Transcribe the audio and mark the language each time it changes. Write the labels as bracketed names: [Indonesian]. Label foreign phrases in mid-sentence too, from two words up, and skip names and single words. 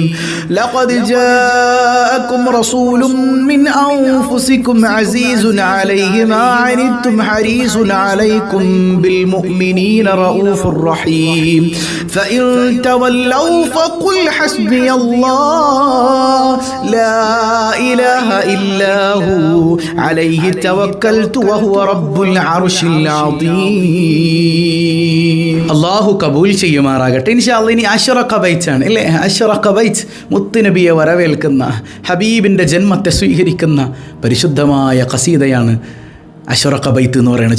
[Arabic] لقد جاءكم رسول من أنفسكم عزيز عليه ما عنتم حريص عليكم بالمؤمنين رؤوف رحيم فإن تولوا فقل حسبي الله لا إله إلا هو عليه توكلت وهو رب العرش العظيم. [Malayalam] അല്ലാഹു കബൂൽ ചെയ്യുമാറാകട്ടെ. [Arabic] إن شاء الله [Malayalam] ഇനി അശ്റഖ ബൈത്ത് ആണ് അല്ലേ? അശ്റഖ ബൈത്ത്, മുത്തുനബിയെ വരവേൽക്കുന്ന, ഹബീബിൻ്റെ ജന്മത്തെ സ്വീകരിക്കുന്ന പരിശുദ്ധമായ ഖസീദയാണ് അശ്റഖ ബൈത്ത് എന്ന് പറയുന്നത്.